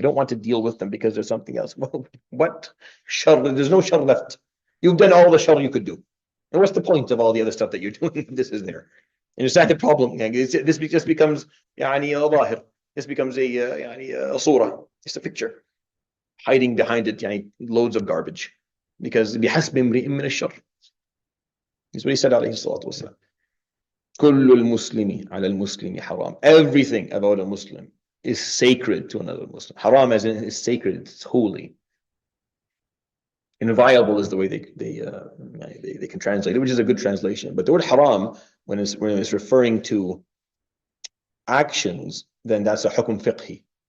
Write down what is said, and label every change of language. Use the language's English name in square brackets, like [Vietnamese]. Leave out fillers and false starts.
[English] You don't want to deal with them because there's something else. Well, what shar? There's no shar left. You've done all the shar you could do. And what's the point of all the other stuff that you're doing? This is there. And it's not the problem. This just becomes ظاهر. This becomes a surah. It's a picture. Hiding behind it loads of garbage. Because [Arabic] بحسب امرئ من الشر. [English] That's what he said [Arabic] عليه الصلاة والسلام. كل المسلم على المسلم حرام. [English] Everything about a Muslim is sacred to another Muslim. Haram as in is sacred, it's holy. Inviolable is the way they can translate it, which is a good translation. But the word haram, when it's referring to actions, then that's a hukm fiqhi.